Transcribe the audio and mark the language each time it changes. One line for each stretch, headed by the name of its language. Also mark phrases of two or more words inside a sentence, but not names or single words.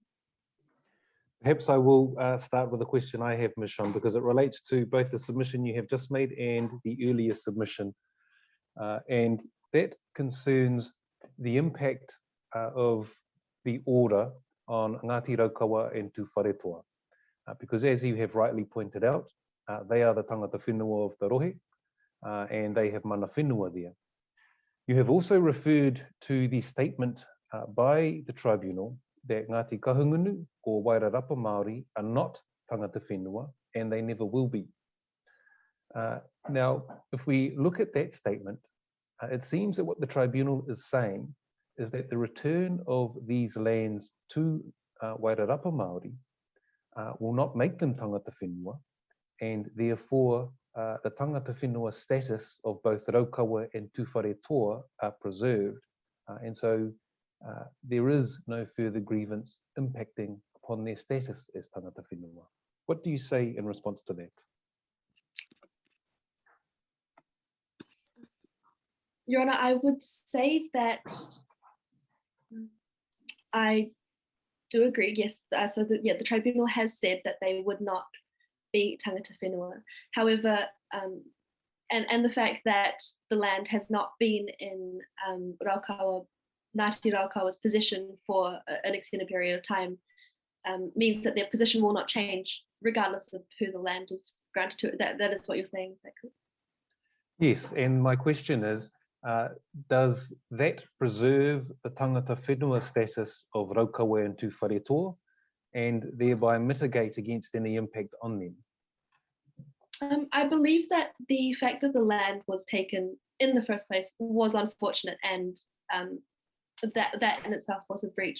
English: Perhaps I will start with a question I have, Michonne, because it relates to both the submission you have just made and the earlier submission. And that concerns the impact of the order on Ngāti Raukawa and Tuwharetoa. Because as you have rightly pointed out, they are the
Māori: tangata whenua
English: of the rohe, and they have
Māori: mana whenua
English: there. You have also referred to the statement by the tribunal that Ngāti Kahungunu or Wairarapa Māori are not
Māori: tangata whenua,
English: and they never will be. Now, if we look at that statement, it seems that what the tribunal is saying is that the return of these lands to Wairarapa Māori will not make them
Māori: tangata whenua,
English: and therefore the
Māori: tangata whenua
English: status of both Raukawa and Tuwharetoa are preserved. And so there is no further grievance impacting upon their status as
Māori: tangata whenua.
English: What do you say in response to that? Your Honour, I would say that I do agree, yes. The tribunal has said that they would not be
Māori: tangata whenua.
English: However, and the fact that the land has not been in Ngāti Raukawa's position for an extended period of time means that their position will not change regardless of who the land is granted to. That is what you're saying, is that correct? Yes, and my question is, does that preserve the
Māori: tangata whenua
English: status of Raukawa and Tūwharetoa and thereby mitigate against any impact on them? I believe that the fact that the land was taken in the first place was unfortunate, and that in itself was a breach.